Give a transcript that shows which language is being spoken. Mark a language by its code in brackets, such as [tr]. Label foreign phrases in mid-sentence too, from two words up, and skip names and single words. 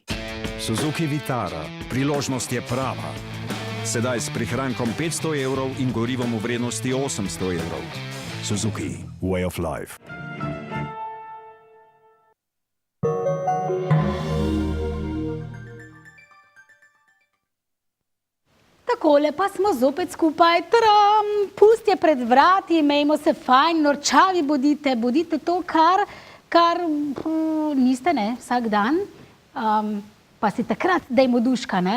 [sl] Suzuki Vitara, priložnost je prava. Sedaj s prihrankom 500 evrov in gorivom v vrednosti 800 evrov. Suzuki, [en] way of life. [sl] Takole pa smo zopet skupaj. Pust je pred vrati, imejmo se fajn, norčavi bodite, bodite to, kar niste, ne, vsak dan, pa si takrat dajmo duška, ne.